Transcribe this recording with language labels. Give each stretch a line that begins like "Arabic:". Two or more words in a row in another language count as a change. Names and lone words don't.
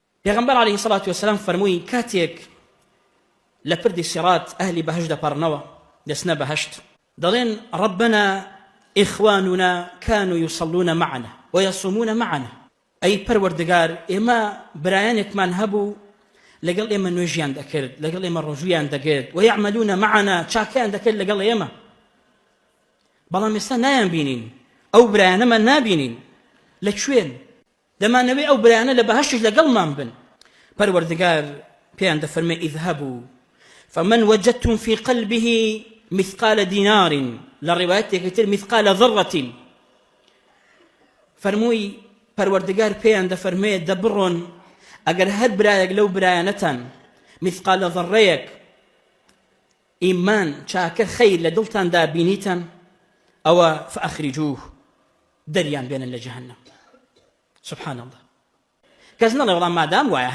Central Kurdish: پێغەمبەر
Arabic: عەلەیهی سەڵات وەسەلام
Central Kurdish: فەرمووی کاتێک لە پردی سیڕات ئەهلی بەهەشت دەپەڕنەوە دەچنە بەهەشت دەڵێن
Arabic: ربنا إخواننا كانوا يصلون معنا ويصومون معنا أي
Central Kurdish: پەروەردگار ئێمە برایانێکمان هەبوو لەگەڵ ئێمە نوێژیان دەکرد لەگەڵ ئێمە ڕۆژویان دەگرت
Arabic: ويعملون معنا
Central Kurdish: چاکیان دەکرد لەگەڵ ئێمە بەڵام ئێستا نایان بینین ئەو برایانەمان نابینین لەکوێن دەمانەوێت ئەو برایانە لە بەهەشتش لەگەڵمان بن پەروەردگار پێیان دەفەرمێ
Arabic: اذهبوا فمن وجدتم في قلبه مثقال دينار
Central Kurdish: لروايتك تر
Arabic: مثقال ذرة
Central Kurdish: فرموي پەروەردگار پێیان دەفەرمێ دەبڕۆن ئەگەر هەر برایەک لەو برایانەتان مثقال ذڕەیەک ئیمان چاکە خەیر لە دڵتاندا بینیتان ئەوە فأخرجوه دەریان بێنن لە جەهەنەم
Arabic: سبحان الله
Central Kurdish: کەس نەڵێ وەڵام مادام وایە